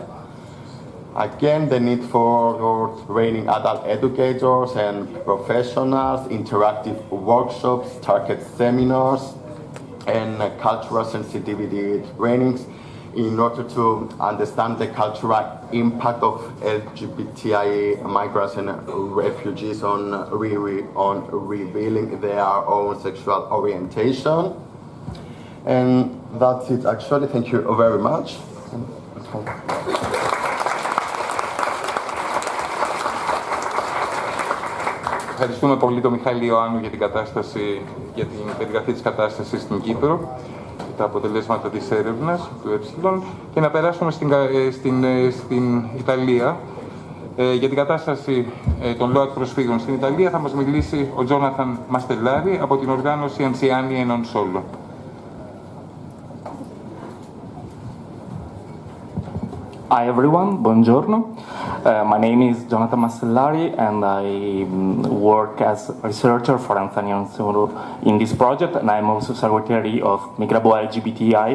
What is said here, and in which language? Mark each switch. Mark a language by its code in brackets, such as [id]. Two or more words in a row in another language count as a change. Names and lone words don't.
[en] Again, the need for training adult educators and professionals, interactive workshops, target seminars, and cultural sensitivity trainings in order to understand the cultural impact of LGBTI migrants and refugees on revealing their own sexual orientation. And that's it actually. Thank you very much. [el] Ευχαριστούμε πολύ τον Μιχάλη Ιωάννου για την περιγραφή της κατάστασης στην Κύπρο, τα αποτελέσματα της έρευνας του EpsiLon, και να περάσουμε στην Ιταλία. Για την κατάσταση των ΛΟΑΤ προσφύγων στην Ιταλία θα μας μιλήσει ο Τζόναθαν Μαστελάρη από την οργάνωση Anziani e non solo. [en] Hi everyone, buongiorno. My name is Jonathan Mastellari and I work as a researcher for Anziani e non solo in this project, and I'm also secretary of Migrabo LGBTI.